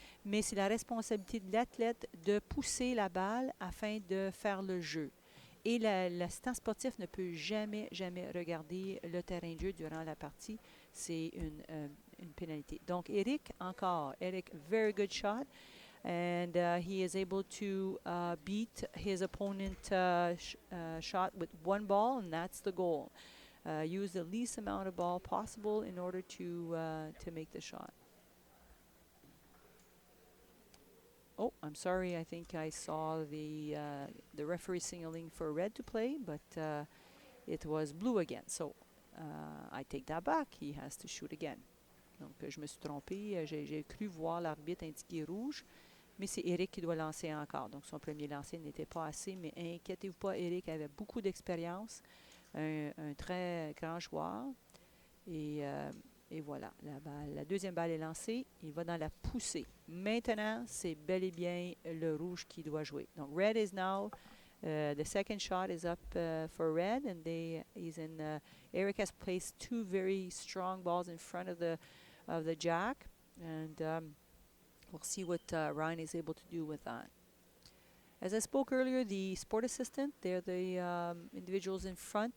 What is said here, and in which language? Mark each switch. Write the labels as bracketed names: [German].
[French] Mais c'est la responsabilité de l'athlète de pousser la balle afin de faire le jeu. Et l'assistant sportif ne peut jamais regarder le terrain de jeu durant la partie. C'est une pénalité. [English] Donc, Eric, very good shot. And he is able to beat his opponent shot with one ball, and that's the goal. Use the least amount of ball possible in order to make the shot. Oh, I'm sorry. I think I saw the referee signaling for red to play, but it was blue again. So I take that back. He has to shoot again. [French] Donc, je me suis trompée. J'ai cru voir l'arbitre indiquer rouge, mais c'est Eric qui doit lancer encore. Donc, son premier lancer n'était pas assez, mais inquiétez-vous pas, Eric avait beaucoup d'expérience, un très grand joueur. Et voilà, la deuxième balle est lancée. Il va dans la poussée. Maintenant, c'est bel et bien le rouge qui doit jouer. [English] Donc, red is now, the second shot is up for red, and Eric has placed two very strong balls in front of the of the jack, and we'll see what Ryan is able to do with that. As I spoke earlier, the sport assistant, they're the individuals in front.